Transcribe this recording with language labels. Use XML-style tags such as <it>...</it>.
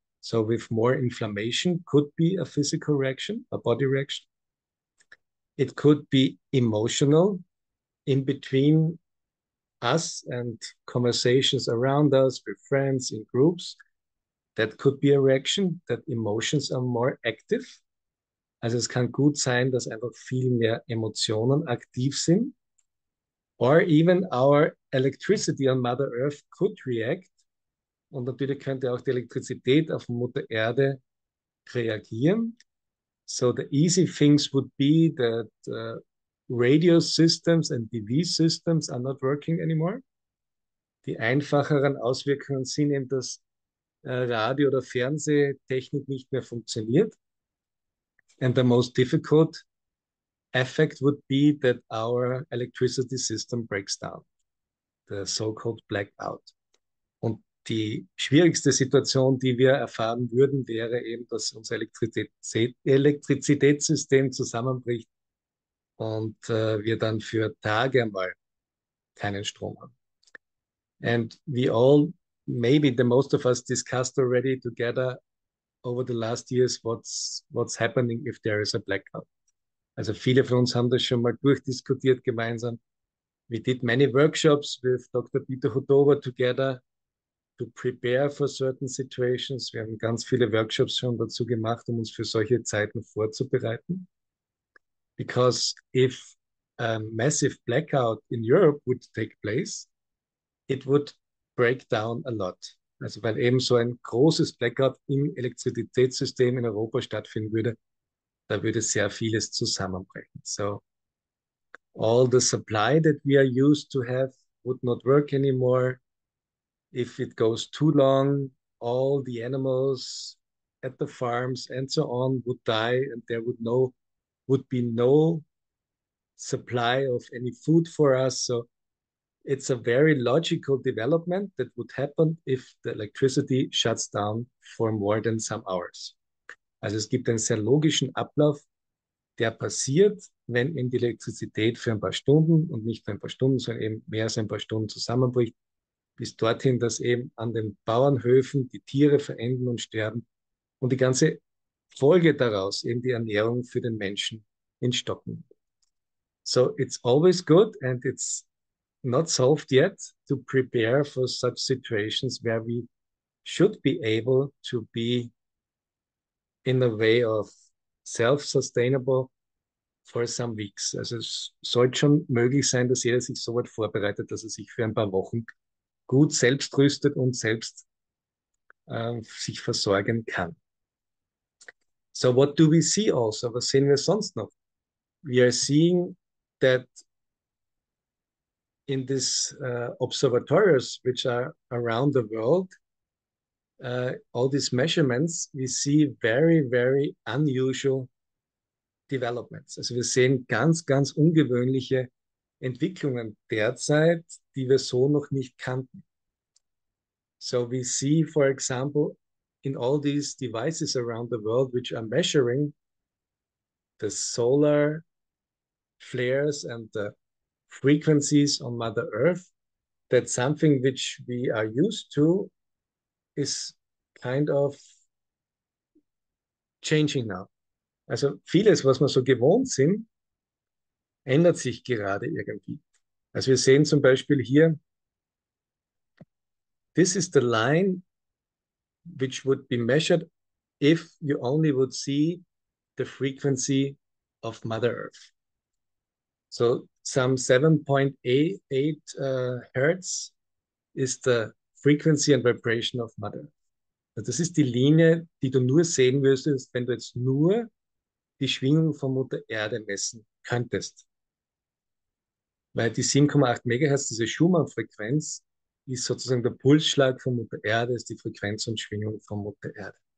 <en>So with more inflammation could be a physical reaction, a body reaction. It could be emotional in between us and conversations around us with friends in groups. That could be a reaction that emotions are more active.</en> <de>Also es kann gut sein, dass einfach viel mehr Emotionen aktiv sind.</de> <en>Or even our electricity on Mother Earth could react</en> <de>Und natürlich könnte auch die Elektrizität auf Mutter Erde reagieren.</de> <en>So the easy things would be that radio systems and TV systems are not working anymore.</en> <de>Die einfacheren Auswirkungen sind eben, dass Radio- oder Fernsehtechnik nicht mehr funktioniert.</de> <en>And the most difficult effect would be that our electricity system breaks down, the so-called blackout.</en> <de>Und die schwierigste Situation, die wir erfahren würden, wäre eben, dass unser Elektrizitätssystem zusammenbricht und wir dann für Tage einmal keinen Strom haben.</de> <en>And we all, maybe the most of us discussed already together over the last years what's happening if there is a blackout.</en> <de>Also viele von uns haben das schon mal durchdiskutiert gemeinsam.</de> <en>We did many workshops with Dr. Peter Hudova together to prepare for certain situations.</en> <de>Wir haben ganz viele Workshops schon dazu gemacht, um uns für solche Zeiten vorzubereiten.</de> <en>Because if a massive blackout in Europe would take place, it would break down a lot.</en> <de>Also weil eben so ein großes Blackout im Elektrizitätssystem in Europa stattfinden würde, da würde sehr vieles zusammenbrechen.</de> <en>So all the supply that we are used to have would not work anymore. If it goes too long, all the animals at the farms and so on would die, and there would be no supply of any food for us. So it's a very logical development that would happen if the electricity shuts down for more than some hours.</en> <de>Also es gibt einen sehr logischen Ablauf, der passiert, wenn eben die Elektrizität für ein paar Stunden und nicht für ein paar Stunden, sondern eben mehr als ein paar Stunden zusammenbricht, bis dorthin, dass eben an den Bauernhöfen die Tiere verenden und sterben und die ganze Folge daraus, eben die Ernährung für den Menschen, in Stocken.</de> <en>So it's always good and it's not solved yet to prepare for such situations where we should be able to be in a way of self-sustainable for some weeks.</en> <de>Also es sollte schon möglich sein, dass jeder sich so weit vorbereitet, dass er sich für ein paar Wochen gut selbst rüstet und selbst sich versorgen kann.</de> <en>So what do we see also?</en> <de>Was sehen wir sonst noch?</de> <en>We are seeing that in these observatories which are around the world, all these measurements, we see very, very unusual developments.</en> <de>Also wir sehen ganz, ganz ungewöhnliche Entwicklungen derzeit, die wir so noch nicht kannten.</de> <en>So we see, for example, in all these devices around the world which are measuring the solar flares and the frequencies on Mother Earth, that something which we are used to is kind of changing now.</en> <de>Also vieles, was wir so gewohnt sind, ändert sich gerade irgendwie. Also wir sehen zum Beispiel hier,</de> <en>this is the line which would be measured if you only would see the frequency of Mother Earth. So some 7.88 Hertz is the frequency and vibration of Mother Earth.</en> <de>Also das ist die Linie, die du nur sehen würdest, wenn du jetzt nur die Schwingung von Mutter Erde messen könntest. Weil die 7,8 Megahertz, diese Schumann-Frequenz, ist sozusagen der Pulsschlag von Mutter Erde, ist die Frequenz und Schwingung von Mutter Erde.</de>